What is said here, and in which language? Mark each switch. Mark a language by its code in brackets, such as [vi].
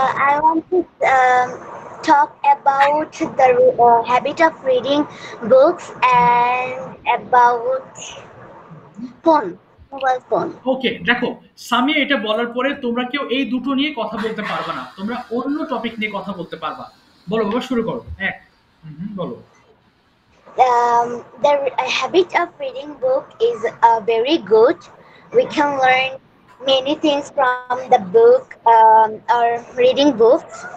[en] I want to talk about the habit of reading books and about mobile phone. [bn] ওকে, দেখো, সামিয়া এটা বলার পরে তোমরা কেউ এই দুটো নিয়ে কথা বলতে পারবে না, তোমরা অন্য টপিক নিয়ে কথা বলতে পারবা। বলো বাবা, শুরু করো। বলো। [en] The habit of reading book is very good. We can learn many things from the book or reading books,